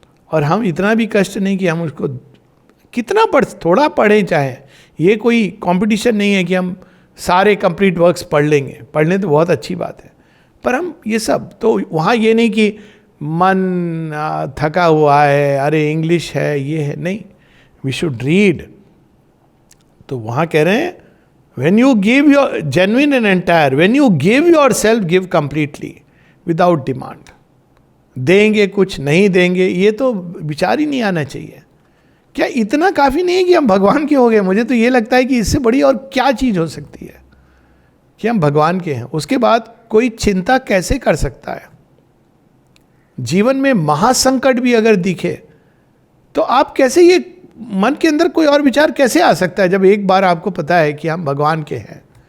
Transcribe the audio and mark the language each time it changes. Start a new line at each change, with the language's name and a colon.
Hindi: और हम इतना भी कष्ट नहीं कि हम उसको कितना थोड़ा पढ़ें चाहे. ये कोई कंपटीशन नहीं है कि हम सारे कंप्लीट वर्क्स पढ़ लेंगे. पढ़ लें तो बहुत अच्छी बात है, पर हम ये सब तो वहाँ ये नहीं कि मन थका हुआ है, अरे इंग्लिश है, ये है, नहीं.
English: We should read.
Hindi: तो वहाँ कह रहे हैं
English: when you give your genuine and entire, when you give yourself, give completely without demand.
Hindi: देंगे कुछ, नहीं देंगे, ये तो विचार ही नहीं आना चाहिए. क्या इतना काफ़ी नहीं है कि हम भगवान के हो गए? मुझे तो ये लगता है कि इससे बड़ी और क्या चीज़ हो सकती है कि हम भगवान के हैं. उसके बाद कोई चिंता कैसे कर सकता है? जीवन में महासंकट भी अगर दिखे तो आप कैसे, ये मन के अंदर कोई और विचार कैसे आ सकता है जब एक बार आपको पता है कि हम भगवान के हैं?